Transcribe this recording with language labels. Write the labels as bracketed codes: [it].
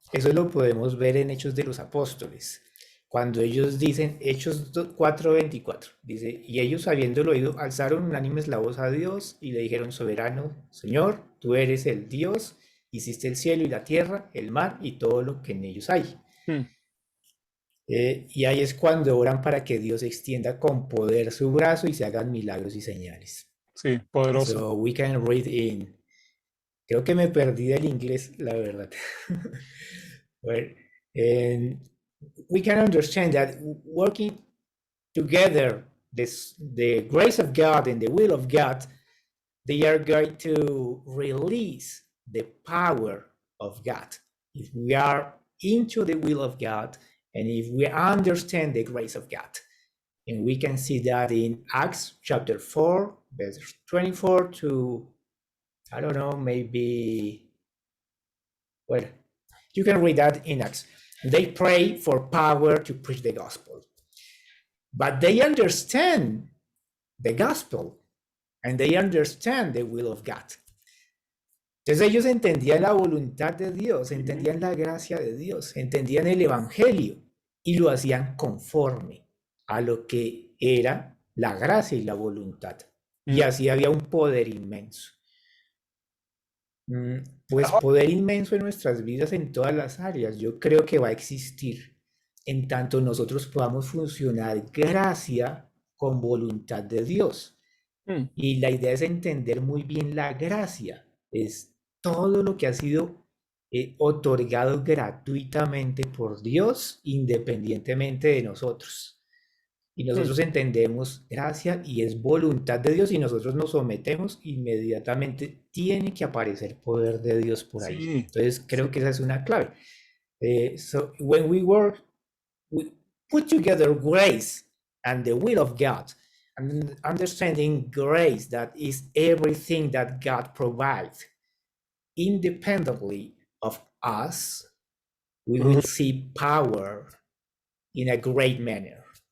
[es] Eso lo podemos ver en Hechos de los Apóstoles. Cuando ellos dicen, Hechos 4:24, dice, y ellos habiéndolo oído, alzaron unánimes la voz a Dios y le dijeron, soberano, Señor, tú eres el Dios, hiciste el cielo y la tierra, el mar y todo lo que en ellos hay. Y ahí es cuando oran para que Dios extienda con poder su brazo y se hagan milagros y señales. Sí, poderoso. [en] So we can read in. [es] Creo que me perdí del inglés, la verdad. [en] Well, and we can understand that working together, the grace of God and the will of God, they are going to release the power of God. If we are into the will of God, and if we understand the grace of God. And we can see that in Acts chapter 4, verse 24 to, I don't know, maybe, well, you can read that in Acts. They pray for power to preach the gospel. But they understand the gospel and they understand the will of God. [es] Entonces ellos entendían la voluntad de Dios, entendían la gracia de Dios, entendían el evangelio y lo hacían conforme a lo que era la gracia y la voluntad. Y así había un poder inmenso. Pues poder inmenso en nuestras vidas en todas las áreas. Yo creo que va a existir en tanto nosotros podamos funcionar gracia con voluntad de Dios. Y la idea es entender muy bien la gracia. Es todo lo que ha sido otorgado gratuitamente por Dios, independientemente de nosotros. Y nosotros entendemos gracia y es voluntad de Dios y nosotros nos sometemos, inmediatamente tiene que aparecer poder de Dios por ahí. Sí. Entonces creo que esa es una clave. [en] So when we work, we put together grace and the will of God, and understanding grace, that is everything that God provides independently of us, we will see power in a great manner.